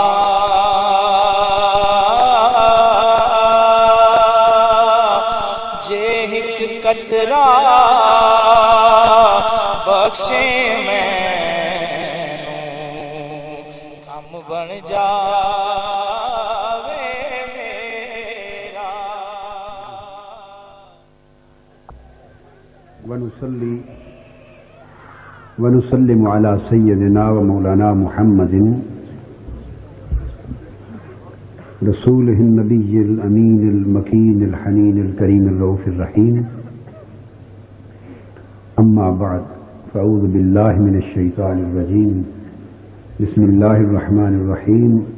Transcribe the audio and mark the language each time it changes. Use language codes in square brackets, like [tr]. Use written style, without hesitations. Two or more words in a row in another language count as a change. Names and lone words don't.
[pa] جے ہک قطرہ بخشے مینوں کم بن جاوے میرا [ar] ونصلي ونسلم على سيدنا ومولانا محمد رسوله النبي الأمين المكين الحنين الكريم الرؤوف الرحيم أما بعد فأعوذ بالله من الشيطان الرجيم بسم الله الرحمن الرحيم